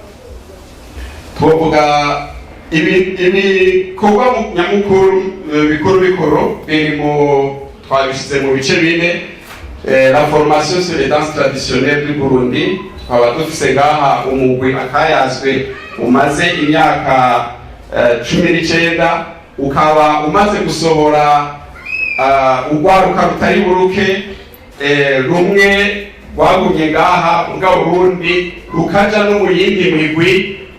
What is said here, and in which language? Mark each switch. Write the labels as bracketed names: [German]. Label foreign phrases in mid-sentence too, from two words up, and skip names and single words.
[Rundi] Twovuga ibikorwa nyamukuru bikuru birimo twabishize mu bice bine. [French] La formation sur les danses traditionnelles du Burundi, [Rundi] twaba dufise ngaha umugwi akayazwe umaze imyaka 19 ukaba umaze gusohora urwaruka rutari buruke rumwe rwagumye ngaha ubwa Burundi rukaja no mu yindi migwi